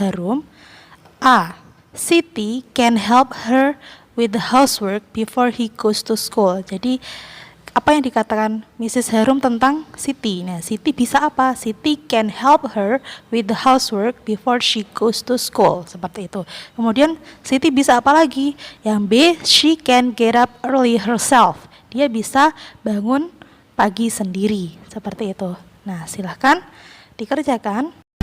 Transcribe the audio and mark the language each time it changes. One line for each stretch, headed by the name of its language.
English: Harum, Siti can help her with the housework before he goes to school.
Indonesian: Jadi apa yang dikatakan Mrs. Harum tentang Siti. Nah, Siti bisa apa?
English: Siti can help her with the housework before she goes to school.
Indonesian: Seperti itu. Kemudian Siti bisa apa lagi? Yang B,
English: she can get up early herself.
Indonesian: Dia bisa bangun pagi sendiri. Seperti itu. Nah, silahkan dikerjakan.